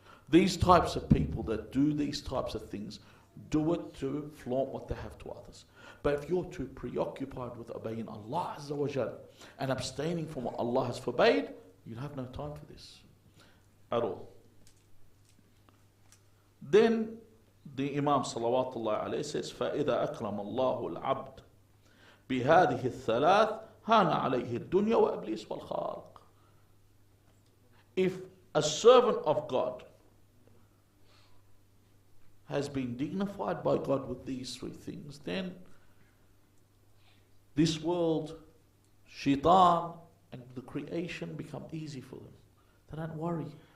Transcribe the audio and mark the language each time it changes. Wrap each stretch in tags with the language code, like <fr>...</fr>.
<en>These types of people that do these types of things do it to flaunt what they have to others. But if you're too preoccupied with obeying Allah Azza wa Jal and abstaining from what Allah has forbade, you'll have no time for this at all. Then the Imam Salawatullah alayhi says,</en> <ar>فَإِذَا أَكْرَمَ اللَّهُ الْعَبْدِ بِهَذِهِ الثَّلَاثِ هَانَ عَلَيْهِ الدُّنْيَا وَإِبْلِيسُ وَالْخَالِقِ.</ar> <en>If a servant of God has been dignified by God with these 3 things, then this world, shaitan, and the creation become easy for them. They don't worry.</en>